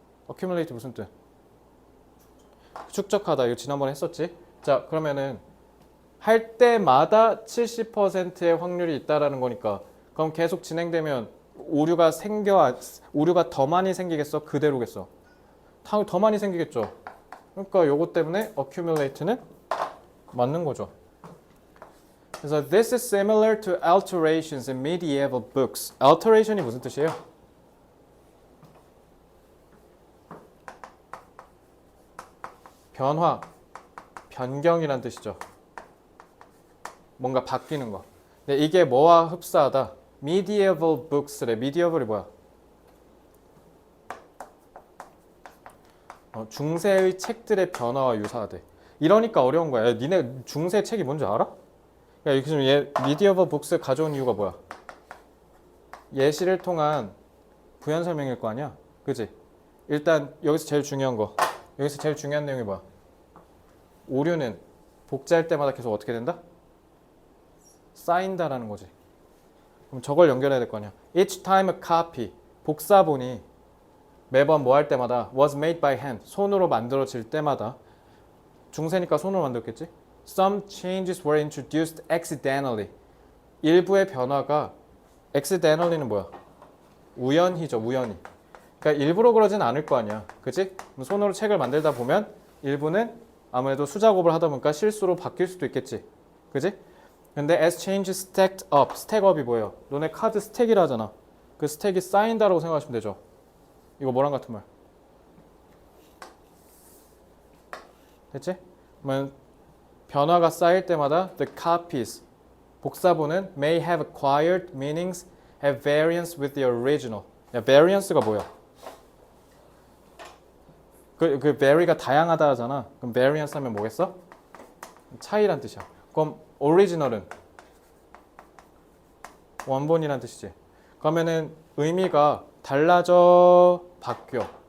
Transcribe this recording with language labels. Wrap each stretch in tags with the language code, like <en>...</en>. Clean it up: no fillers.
<ko>accumulate 무슨 뜻? 축적하다. 이거 지난번에 했었지. 자, 그러면은 할 때마다 70%의 확률이 있다라는 거니까 그럼 계속 진행되면 오류가 더 많이 생기겠어? 그대로겠어? 더 많이 생기겠죠. 그러니까 요거 때문에 accumulate는 맞는 거죠.</ko> <en>그래서 this is similar to alterations in medieval books.</en> <ko>alteration이 무슨 뜻이에요? 변화, 변경이란 뜻이죠. 뭔가 바뀌는 거. 근데 이게 뭐와 흡사하다? medieval books래. medieval이 뭐야? 중세의 책들의 변화와 유사하대. 이러니까 어려운 거야. 야, 니네 중세 책이 뭔지 알아? 야, 이렇게 좀 medieval books 가져온 이유가 뭐야? 예시를 통한 부연 설명일 거 아니야? 그지? 일단 여기서 제일 중요한 거. 여기서 제일 중요한 내용이 뭐야? 오류는 복제할 때마다 계속 어떻게 된다? 쌓인다라는 거지. 그럼 저걸 연결해야 될 거 아니야.</ko> <en>Each time a copy,</en> <ko>복사본이 매번 뭐 할 때마다</ko> <en>was made by hand,</en> <ko>손으로 만들어질 때마다 중세니까 손으로 만들었겠지?</ko> <en>Some changes were introduced accidentally.</en> <ko>일부의 변화가 accidentally는 뭐야? 우연히죠, 우연히. 그러니까 일부러 그러진 않을 거 아니야. 그치? 손으로 책을 만들다 보면 일부는 아무래도 수작업을 하다 보니까 실수로 바뀔 수도 있겠지. 그치? 근데</ko> <en>as changes stacked up,</en> <ko>stack up이 뭐예요? 너네 카드 스택이라 하잖아. 그 스택이 쌓인다라고 생각하시면 되죠. 이거 뭐랑 같은 말? 됐지? 그러면 변화가 쌓일 때마다</ko> <en>the copies,</en> <ko>복사본은</ko> <en>may have acquired meanings, have variance with the original.</en> <ko>야, variance가 뭐야? 그 vary가 다양하다 하잖아. 그럼 variance 하면 뭐겠어? 차이란 뜻이야. 그럼 original은 원본이란 뜻이지. 그러면은 의미가 달라져 바뀌어.</ko>